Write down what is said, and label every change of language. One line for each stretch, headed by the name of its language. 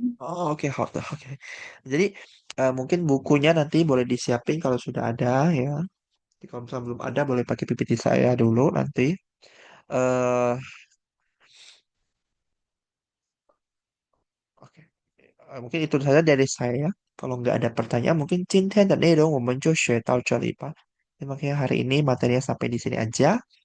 Indonesian: Oh, oke, oke. Jadi mungkin bukunya nanti boleh disiapin kalau sudah ada ya. Jadi kalau misalnya belum ada boleh pakai PPT saya dulu nanti. eh oke. Mungkin itu saja dari saya. Kalau nggak ada pertanyaan, mungkin
Chinese: 今天的内容我们就学到这里吧.
Indonesian: Makanya hari ini materinya sampai di sini aja.